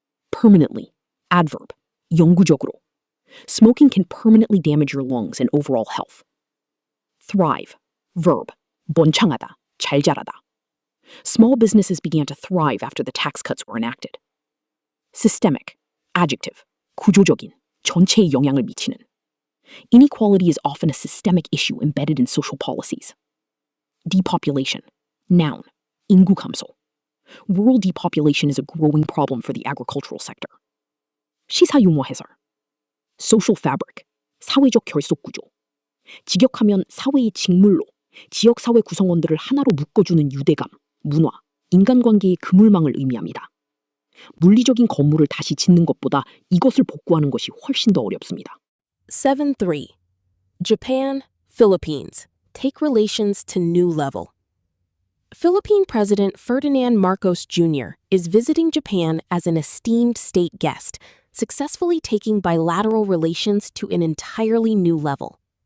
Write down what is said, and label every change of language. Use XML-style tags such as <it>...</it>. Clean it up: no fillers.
<en>Permanently. Adverb. 영구적으로. Smoking can permanently damage your lungs and overall health. Thrive. Verb.</en> <ko>번창하다, 잘 자라다.</ko> <en>Small businesses began to thrive after the tax cuts were enacted. Systemic. Adjective.</en> <ko>구조적인, 전체에 영향을 미치는.</ko> <en>Inequality is often a systemic issue embedded in social policies. Depopulation. Noun.</en> <ko>인구 감소.</ko> <en>Rural depopulation is a growing problem for the agricultural sector.</en> <ko>시사 용어 해설. Social fabric. 사회적 결속 구조. 직역하면 사회의 직물로 지역사회 구성원들을 하나로 묶어주는 유대감, 문화, 인간관계의 그물망을 의미합니다. 물리적인 건물을 다시 짓는 것보다 이것을 복구하는 것이 훨씬 더 어렵습니다.</ko> <en>7.3. Japan, Philippines. Take relations to new level. Philippine President Ferdinand Marcos Jr. is visiting Japan as an esteemed state guest, successfully taking bilateral relations to an entirely new level.</en>